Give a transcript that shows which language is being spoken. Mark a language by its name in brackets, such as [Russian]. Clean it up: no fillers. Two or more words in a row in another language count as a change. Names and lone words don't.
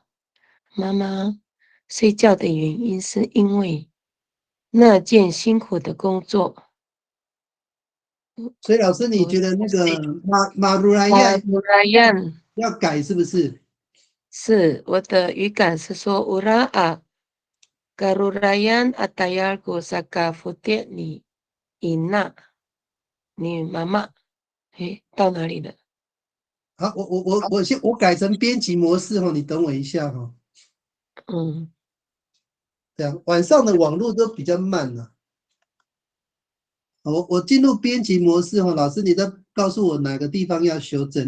[Chinese] 妈妈睡觉的原因是因为那件辛苦的工作。所以老师，你觉得那个马鲁莱亚要改是不是？是，我的语感是说 [Amis] garurayan atayargu saka futie ni ina。 [Chinese] 你妈妈，到哪里了？好，我改成编辑模式你等我一下这样晚上的网络都比较慢了。我进入编辑模式老师你再告诉我哪个地方要修正。